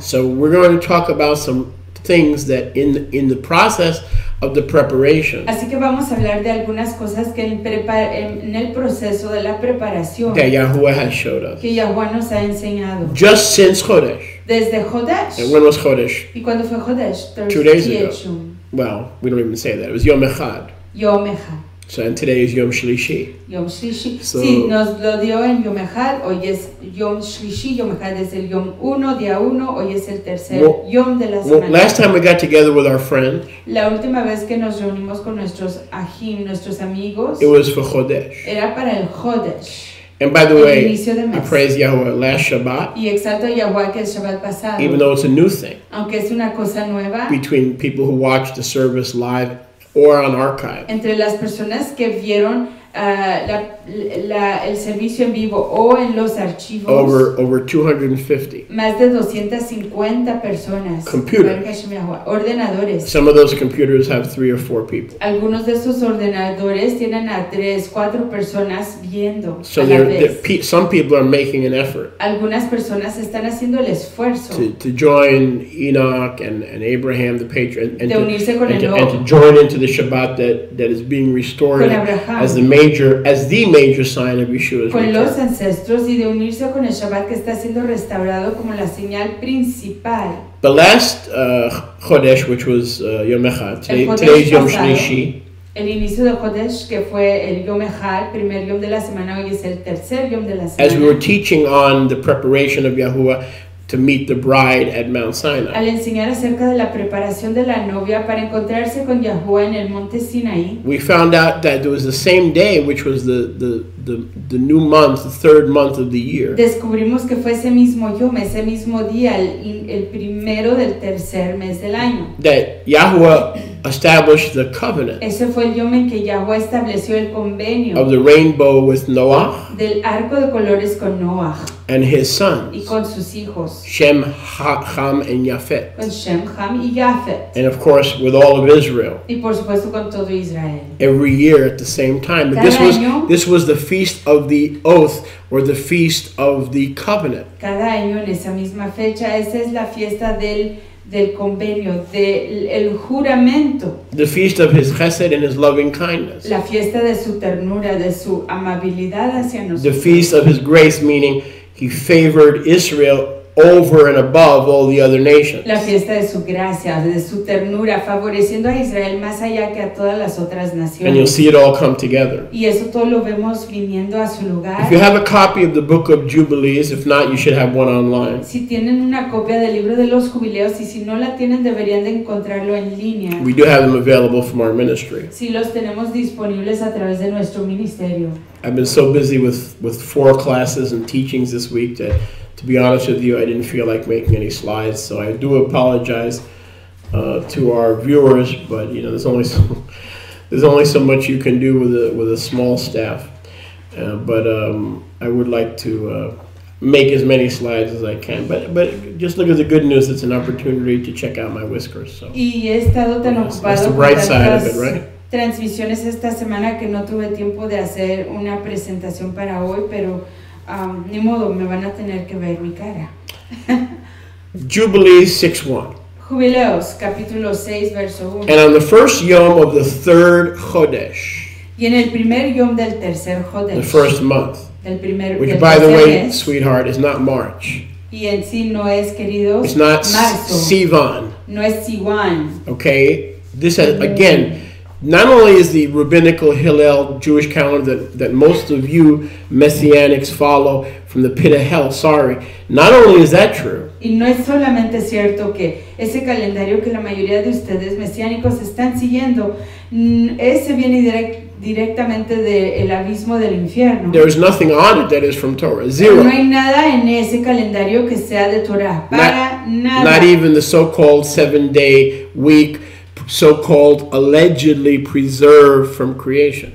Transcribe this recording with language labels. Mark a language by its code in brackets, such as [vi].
[en] So we're going to talk about some things that in the process of the preparation [es] Así que vamos a hablar de algunas cosas que en el proceso de la preparación [en] that Yahuwah has showed us. [es] que Yahuwah nos ha enseñado. [en] Just since Chodesh. [es] Desde Chodesh. [en] And when was Chodesh? [es] ¿Y cuándo fue Chodesh? [en] 2 days ago. Well, we don't even say that. It was Yom Echad. [he] Yom Echad. [en] So, and today is Yom Shlishi. [he] Yom Shlishi. [en] So, [es] sí, nos lo dio en Yom Echad. Hoy es Yom Shlishi. Yom Echad es el Yom 1, día 1. Hoy es el tercer Yom de la semana. [en] Last time we got together with our friends, [es] la última vez que nos reunimos con nuestros ahim, nuestros amigos, [en] it was for Chodesh. [es] Era para el Chodesh. [en] And by the way, I praise Yahweh last Shabbat. [es] Y exalto a Yahweh que el Shabbat pasado. [en] Even though it's a new thing. [es] Aunque es una cosa nueva. [en] Between people who watch the service live or on archive. [es] Entre las personas que vieron el servicio en vivo o en los archivos. [en] Over 250. [es] Más de 250 personas. [en] Computers. [es] Ordenadores. [en] Some of those computers have 3 or 4 people. [es] Algunos de esos ordenadores tienen a 3, 4 personas viendo. [en] So some people are making an effort. [es] Algunas personas están haciendo el esfuerzo. [en] To join Enoch and Abraham the patriarch and to join into the Shabbat that is being restored as the major sign of Yeshua's [es] con [en] return. [es] Los ancestros y de unirse con el Shabbat que está siendo restaurado como la señal principal. [en] The last Chodesh, which was Yom Echad, today's Yom Shlishi. [es] El inicio de Chodesh, que fue el Yom Echad, primer Yom de la semana, hoy es el tercer Yom de la semana. [en] As we were teaching on the preparation of Yahuwah to meet the bride at Mount Sinai. [es] Al enseñar acerca de la preparación de la novia para encontrarse con Yahuwah en el monte Sinaí, [en] we found out that it was the same day, which was the new month, the third month of the year. [es] Descubrimos que fue ese mismo Yom, ese mismo día, el primero del tercer mes del año. [en] That Yahuwah established the covenant. [es] Ese fue el Yom en que Yahuwah estableció el convenio. [en] Of the rainbow with Noah. [es] Del arco de colores con Noah. [en] And his sons. [es] Y con sus hijos. [en] Shem, Ham, and Yafet. [es] Con Shem, Ham y Yafet. [en] And of course with all of Israel. [es] Y por supuesto con todo Israel. [en] Every year at the same time. But this was the feast of the oath or the feast of the covenant. [es] Cada año en esa misma fecha, esa es la fiesta del convenio, del juramento. [en] The feast of his chesed and his loving kindness. [es] La fiesta de su ternura, de su amabilidad hacia nosotros. [en] The feast of his grace, meaning he favored Israel over and above all the other nations. [es] La fiesta de su gracia, de su ternura, favoreciendo a Israel más allá que a todas las otras naciones. [en] And you'll see it all come together. [es] Y eso todo lo vemos viniendo a su lugar. [en] If you have a copy of the Book of Jubilees, if not, you should have one online. [es] Si tienen una copia del libro de los jubileos y si no la tienen, deberían de encontrarlo en línea. [en] We do have them available from our ministry. [es] Sí, los tenemos disponibles a través de nuestro ministerio. [en] I've been so busy with 4 classes and teachings this week that, to be honest with you, I didn't feel like making any slides, so I do apologize to our viewers. But you know, there's only so much you can do with a small staff. But I would like to make as many slides as I can. But just look at the good news. It's an opportunity to check out my whiskers. So [es] y he estado tan ocupado [en] that's the bright side of it, right? [es] Transmisiones esta semana que no tuve tiempo de hacer una presentación para hoy, pero ni modo, me van a tener que ver mi cara. [en] Jubilees 6:1. [es] Jubileos, capítulo 6, verso 1. [en] And on the first yom of the third Chodesh. [es] Y en el primer yom del tercer Chodesh. [en] The first month. Which, [es] del [en] by the way, [es] mes, [en] sweetheart, is not March. [es] Y en sí no es, queridos, [en] it's not [es] marzo. [en] Sivan. [es] No es Sivan. [en] Okay? This has, again, not only is the rabbinical Hillel Jewish calendar that most of you Messianics follow from the pit of hell, not only is that true. [es] Y no es solamente cierto que ese calendario que la mayoría de ustedes mesiánicos están siguiendo, ese viene directamente del abismo del infierno. [en] There is nothing on it that is from Torah. Zero. [es] No hay nada en ese calendario que sea de Torah. Para nada. [en] Not even the so-called 7-day week, so-called allegedly preserved from creation.